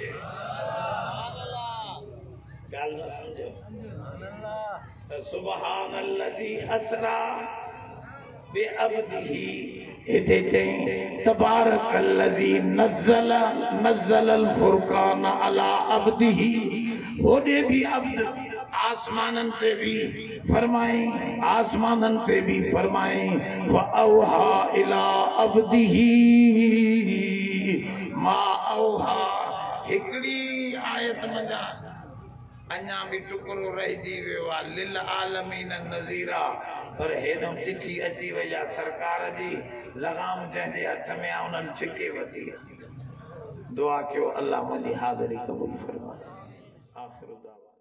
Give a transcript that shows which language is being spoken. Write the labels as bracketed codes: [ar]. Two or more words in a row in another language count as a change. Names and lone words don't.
[sd] ॻाल्हि न सम्झो [ar] سبحان الذي أسرى بعبده [sd] इते चई [ar] تبارك الذي نزل الفرقان على عبده [sd] होॾे भी अब्द आसमानन ते भी फरमाई [ar] وأوحى إلى عبده ما أوحى [sd] हिकड़ी आयत मंझा अञा भी टुकड़ो रहिजी वियो आहे [ar] للعالمين نذيرا [sd] पर हेॾो चिठी अची वई आहे सरकार जी लगाम जंहिंजे हथ में आहे उन्हनि छिके वधी दुआ कयो अल्लाह मुंहिंजी हाज़िरी क़बूल फरमाए आख़िर